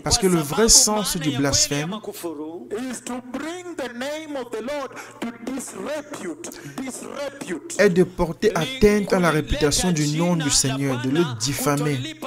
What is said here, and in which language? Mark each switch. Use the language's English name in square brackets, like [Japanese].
[French] Parce que le vrai sens du blasphème [English] is to bring the name of the Lord to disrepute. [French] est de porter atteinte à la réputation du nom du Seigneur, de le diffamer.